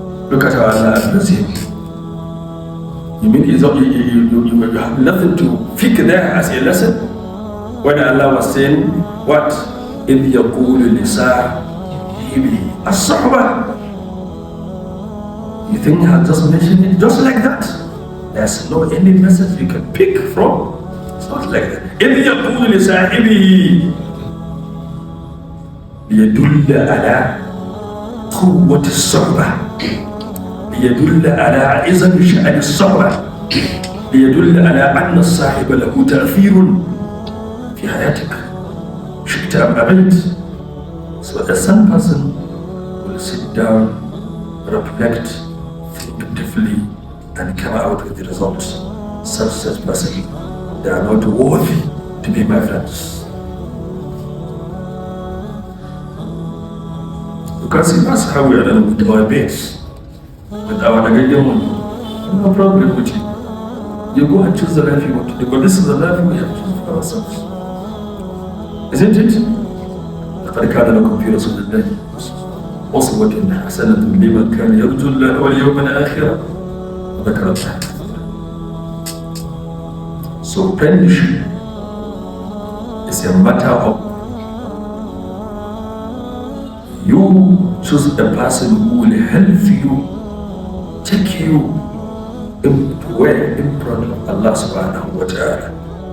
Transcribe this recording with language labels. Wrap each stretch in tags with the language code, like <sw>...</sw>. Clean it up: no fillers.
<en>Look at how Allah addressed him. You mean you have nothing to pick there as a lesson? When Allah was saying, what?</en> <ar>إِذْ يَقُولُ لِصَاحِبِهِ الصَّحْبَةِ.</ar> <en>You think I'll just mention it just like that? There's no any message you can pick from. It's not like that.</en> <ar>إِذْ يَقُولُ لِصَاحِبِهِ ليدل على قوة الصحبة، ليدل على عظم شأن الصحبة، ليدل على أن الصاحب له تأثير في حياتك شئت أم أبيت.</ar> <en>So a sane person will sit down, reflect, think deeply, and come out with the results. Such person, they are not worthy to be my friends. Because that's how we are done with our base, with our negative money. No problem with you. You go and choose the life you want to do, but this is the life we have to choose for ourselves. Isn't it?</en> <ar>لقد كان لكم في رسول الله أسوة حسنة لمن كان يرجو الله واليوم الآخر وذكر الله.</ar> <en>So apprenticeship is a matter of you choose a person who will help you, take you in front of Allah subhanahu wa ta'ala.</en>